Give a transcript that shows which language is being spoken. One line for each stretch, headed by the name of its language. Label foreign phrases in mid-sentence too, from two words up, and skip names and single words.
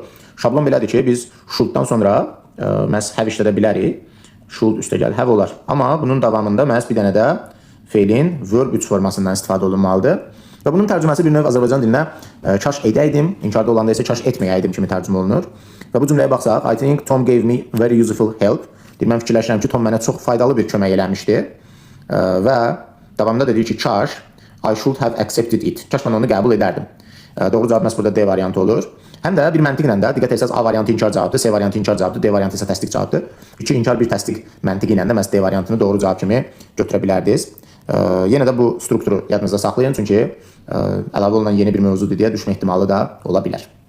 Azerbaijani: Şablon belədir ki, biz should'dan sonra məhz have işlədə bilərik. Should üstəgəl have olar. Amma bunun davamında məhz bir dənə də feilin verb 3 formasından istifadə olunmalıdır. Və bunun tərcüməsi bir növ Azərbaycan dilinə kaş edəydim, inkarda olanda isə kaş etməyəydim kimi tərcümə olunur. Və bu cümləyə baxsaq,
English: I think Tom gave me very useful help.
Azerbaijani: Mən fikirləşirəm ki, Tom mənə çox faydalı bir kömək eləmişdi. Və davamında da deyir ki, kaş
English: I should have accepted it.
Azerbaijani: Kaş mən onu qəbul edərdim. Doğru cavab məhz burada D variantı olur. Həm də bir məntiqlə də diqqət etsəz A variantı inkar cavabdır, C variantı inkar cavabdır, D variantı isə təsdiq cavabdır. 2 inkar, 1 təsdiq məntiqi ilə də məhz D variantını doğru cavab kimi götürə bilərdiniz. Yenə də bu strukturu yadınızda saxlayın, çünki əlavə olunan yeni bir mövzudur deyə düşmə ehtimalı da ola bilər.